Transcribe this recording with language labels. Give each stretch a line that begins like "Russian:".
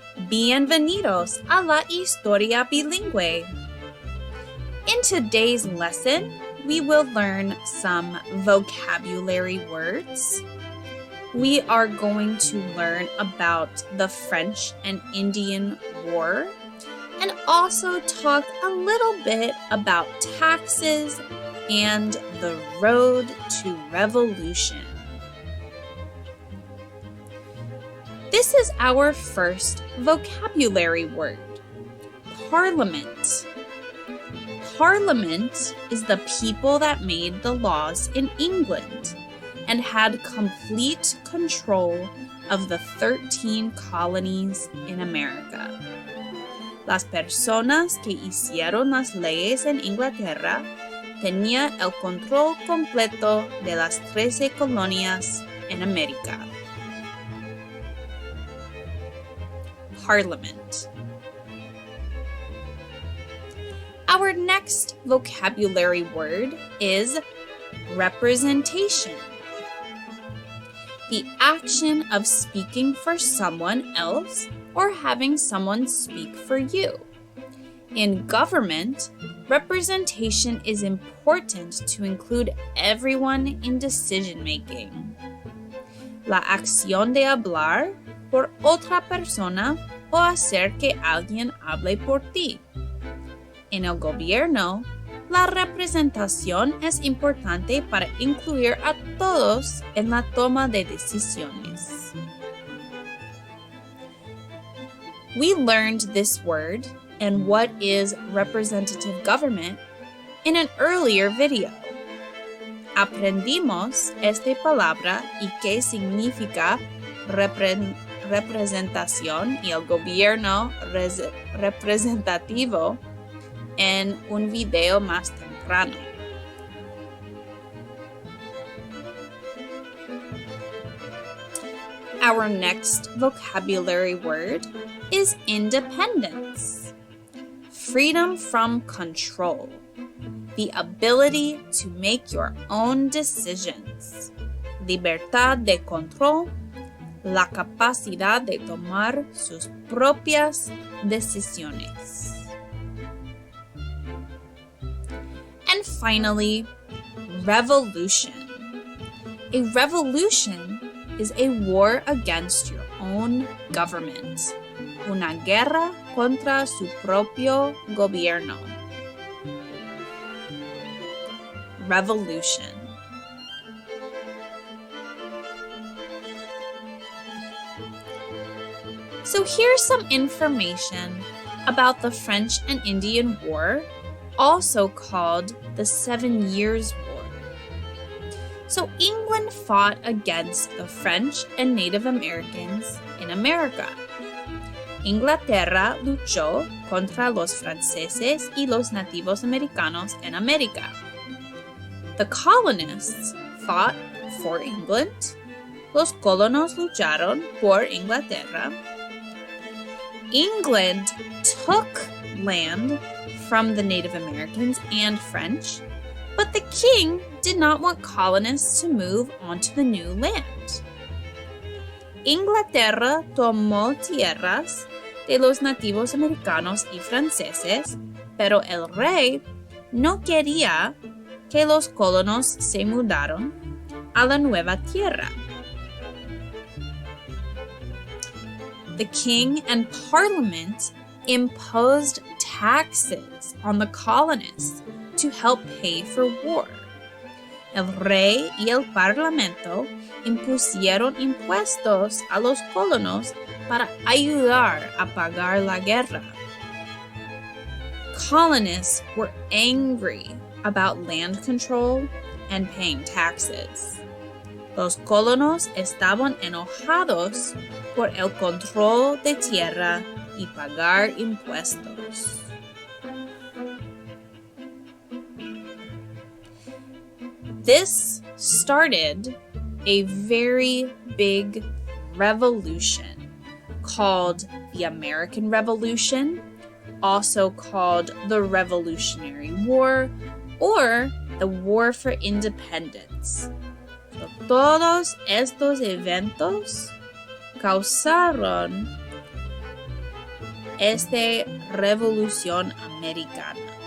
Spanish: Bienvenidos a la historia bilingüe.
English: In today's lesson, we will learn some vocabulary words. We are going to learn about the French and Indian War and also talk a little bit about taxes and the road to revolution. This is our first vocabulary word, parliament. Parliament is the people that made the laws in England and had complete control of the 13 colonies in America.
Spanish: Las personas que hicieron las leyes en Inglaterra tenían el control completo de las 13 colonias en América.
English: Parliament. Our next vocabulary word is representation. The action of speaking for someone else or having someone speak for you. In government, representation is important to include everyone in decision-making.
Spanish: La acción de hablar por otra persona o hacer que alguien hable por ti. En el gobierno, la representación es importante para incluir a todos en la toma de decisiones.
English: We learned this word and what is representative government in an earlier video.
Spanish: Aprendimos esta palabra y qué significa representación y el gobierno representativo en un video más temprano.
English: Our next vocabulary word is independence. Freedom from control. The ability to make your own decisions.
Spanish: Libertad de control. La capacidad de tomar sus propias decisiones.
English: And finally, revolution. A revolution is a war against your own government.
Spanish: Una guerra contra su propio gobierno.
English: Revolution. So here's some information about the French and Indian War, also called the 7 Years' War. So England fought against the French and Native Americans in America.
Spanish: Inglaterra luchó contra los franceses y los nativos americanos en América.
English: The colonists fought for England.
Spanish: Los colonos lucharon por Inglaterra.
English: England took land from the Native Americans and French, but the king did not want colonists to move onto the new land.
Spanish: Inglaterra tomó tierras de los nativos americanos y franceses, pero el rey no quería que los colonos se mudaran a la nueva tierra.
English: The king and parliament imposed taxes on the colonists to help pay for war.
Spanish: El rey y el parlamento impusieron impuestos a los colonos para ayudar a pagar la guerra.
English: Colonists were angry about land control and paying taxes.
Spanish: Los colonos estaban enojados por el control de tierra y pagar impuestos.
English: This started a very big revolution called the American Revolution, also called the Revolutionary War or the War for Independence. So
Spanish: Todos estos eventos causaron esta Revolución Americana.